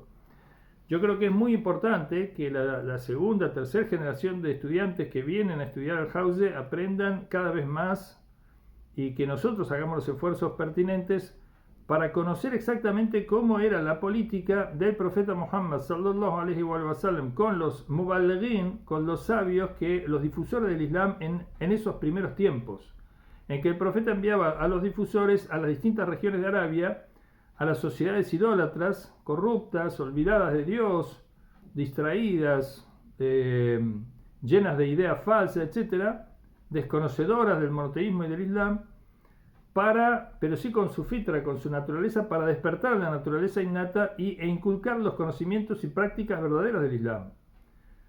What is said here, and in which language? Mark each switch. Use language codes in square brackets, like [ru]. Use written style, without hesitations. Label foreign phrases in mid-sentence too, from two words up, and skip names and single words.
[es] Yo creo que es muy importante que la segunda, tercera generación de estudiantes que vienen a estudiar al Hauze aprendan cada vez más, y que nosotros hagamos los esfuerzos pertinentes para conocer exactamente cómo era la política del profeta Muhammad [ar] صلى الله عليه وسلم [es] con los muballighin, con los sabios, los difusores del Islam en esos primeros tiempos, en que el profeta enviaba a los difusores a las distintas regiones de Arabia, a las sociedades idólatras, corruptas, olvidadas de Dios, distraídas, llenas de ideas falsas, etc., desconocedoras del monoteísmo y del Islam, pero sí con su fitra, con su naturaleza, para despertar la naturaleza innata e inculcar los conocimientos y prácticas verdaderas del Islam.